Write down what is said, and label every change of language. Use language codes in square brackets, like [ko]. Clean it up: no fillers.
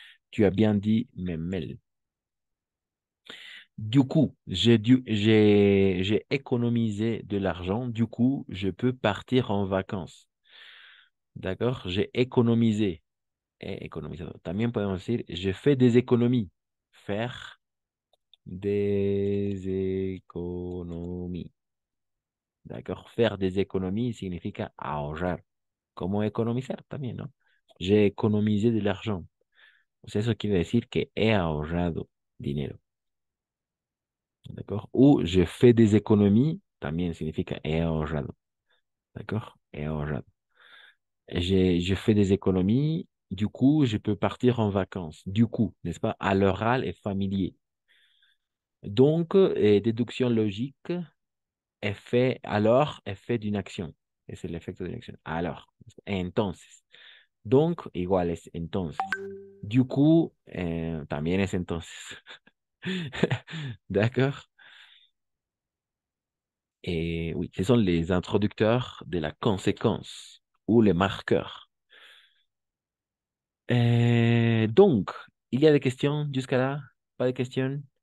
[fr] Tu as bien dit mes mails. Du coup, j'ai économisé de l'argent. Du coup, je peux partir en vacances. D'accord? J'ai économisé. [es] He economizado. También podemos decir, [fr] je fais des économies. Faire des économies. D'accord? Faire des économies [es] significa ahorrar. Como economizar también, ¿no? [fr] J'ai économisé de l'argent. [es] O sea, eso quiere decir que he ahorrado dinero. [fr] D'accord? Ou je fais des économies, [es] también significa he ahorrado. [fr] D'accord? [es] He ahorrado. [fr] Je fais des économies, du coup, je peux partir en vacances. Du coup, n'est-ce pas? À l'oral et familier. Donc, déduction logique, effet d'une action. [es] Es el efecto de una acción. Alors, entonces. Donc, igual es entonces. Du coup, también es entonces. [fr] D'accord? Et oui, ce sont les introducteurs de la conséquence ou les marqueurs. Donc, il y a des questions jusqu'à là? Pas de questions?